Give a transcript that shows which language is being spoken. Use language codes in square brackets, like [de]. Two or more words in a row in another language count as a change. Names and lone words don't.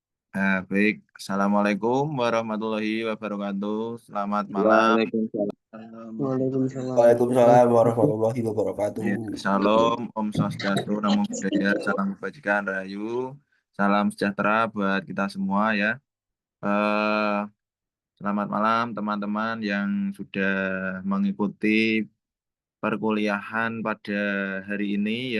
[id] Baik. [ar] السلام عليكم ورحمة الله وبركاته. [id] Selamat malam. [ar] Waalaikumsalam. Waalaikumsalam Waalaikumsalam ورحمة الله وبركاته. ورحمة الله وبركاته. [id] Ya, Salam, [ban] Om Swastiastu, [pi] Namo Buddhaya, [id] salam kebajikan, Rahayu, salam sejahtera buat kita semua ya. Eh, Selamat malam teman-teman yang sudah mengikuti perkuliahan pada hari ini ya.